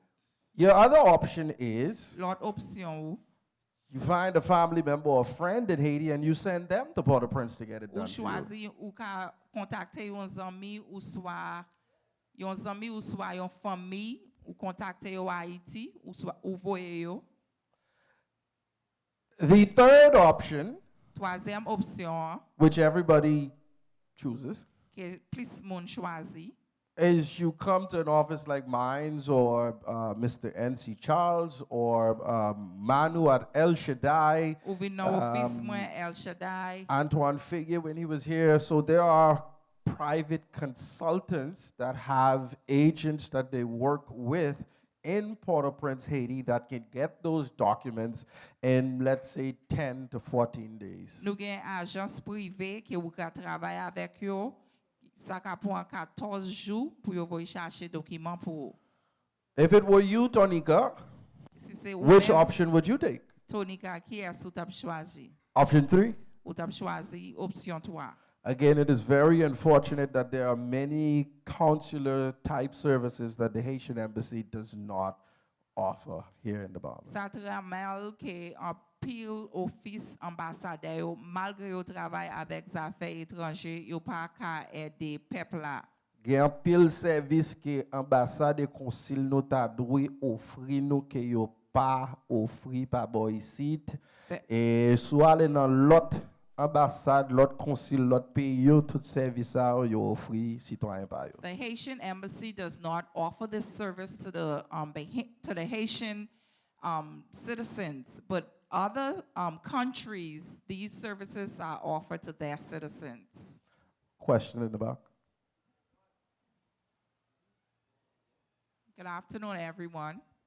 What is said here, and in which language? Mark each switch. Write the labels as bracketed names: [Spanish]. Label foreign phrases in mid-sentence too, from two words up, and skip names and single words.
[English] Your other option is [Haitian Creole] L'autre option ou, [English] you find a family member or friend in Haiti and you send them to Port-au-Prince to get it [Haitian Creole] ou [English] done. for you. [Haitian Creole] choisi ou ka contacter yon zami ou soit yon famille ou contacter yo Haïti ou soit ou voye yo. [English] The third option, [Haitian Creole] Troisième option [English] which everybody chooses, [Haitian Creole] que plus moun choisi, [English] is you come to an office like mine's or Mr. N.C. Charles or Manu at El Shaddai, [Haitian Creole] ou vin nan office mwen El Shaddai. [English] Antoine Figure when he was here. So there are private consultants that have agents that they work with in Port-au-Prince, Haiti, that can get those documents in, let's say, 10 to 14 days. [Haitian Creole] Nou gen agence privée ki ou ka travay avek yo, sa ka pran 14 jou pou yo voy chache document pou. [English] If it were you, Tonika, [Haitian Creole] Si se ou [English] which [Haitian Creole] men, [English] option would you take? [Haitian Creole] Tonika, ki es ou tap chwazi? Option 3? Ou tap chwazi option 3. [English] Again, it is very unfortunate that there are many consular type services that the Haitian embassy does not offer here in the Bahamas. [Haitian Creole] Sa tra mal ke an pil office ambasade yo, malgre yo travay avek zafè etranje, yo pa ka ede pep la. Gen an pil servis ke ambassade et konsil nou ta dwe ofri nou ke yo pa ofri pa bo isit. E sou ale nan lot ambassade, lot konsil, lot pays yo tout servis sa yo ofri citoyen pa yo. [English] The Haitian embassy does not offer this service to the Haitian citizens, but other countries, these services are offered to their citizens. Question in the back. Good afternoon, everyone.